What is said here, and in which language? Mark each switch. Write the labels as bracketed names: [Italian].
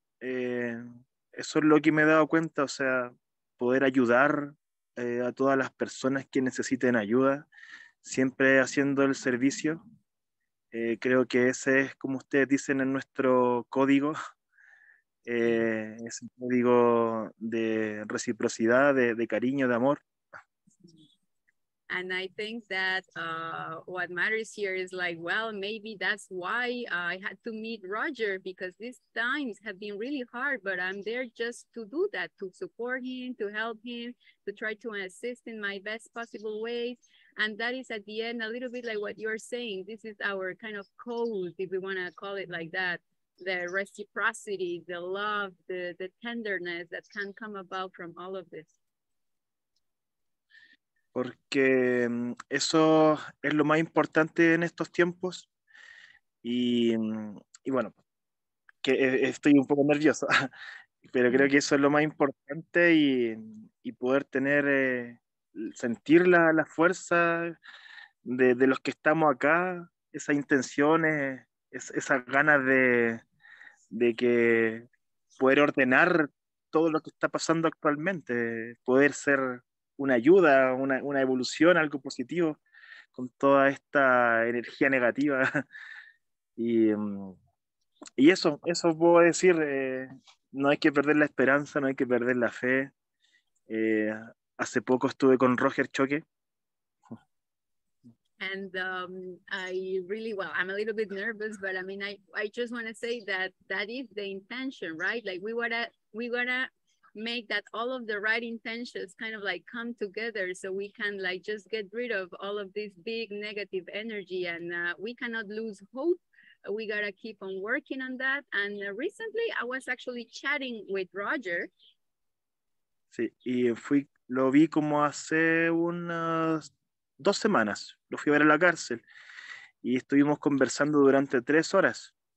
[Spanish] Eso es lo que me he dado cuenta, o sea, poder ayudar a todas las personas que necesiten ayuda, siempre haciendo el servicio, Creo que ese es, como ustedes dicen en nuestro código, es un código de reciprocidad, de cariño, de amor. [English] And I think that what matters here is like, well, maybe that's why I had to meet Roger, because these times have been really hard, but I'm there just to do that, to support him, to help him, to try to assist in my best possible ways. And that is at the end a little bit like what you're saying. This is our kind of code, if we want to call it like that. The reciprocity, the love, the tenderness that can come about from all of this. [Spanish] Porque eso es lo más importante en estos tiempos y bueno, que estoy un poco nervioso, pero creo que eso es lo más importante y poder tener, sentir la fuerza de los que estamos acá, esas intenciones, esas ganas de que poder ordenar todo lo que está pasando actualmente, poder ser una ayuda, una evolución, algo positivo con toda esta energía negativa. Y eso puedo decir, no hay que perder la esperanza, no hay que perder la fe. Hace poco estuve con Roger Choque. [English] And I really, well, I'm a little bit nervous, but I mean, I just want to say that that is the intention, right? Like we wanna make that all of the right intentions kind of like come together so we can like just get rid of all of this big negative energy, and we cannot lose hope. We gotta keep on working on that. And recently I was actually chatting with Roger. [Spanish] Sí, y lo vi como hace unas 2 semanas, lo fui a ver a la cárcel y estuvimos conversando durante 3 horas.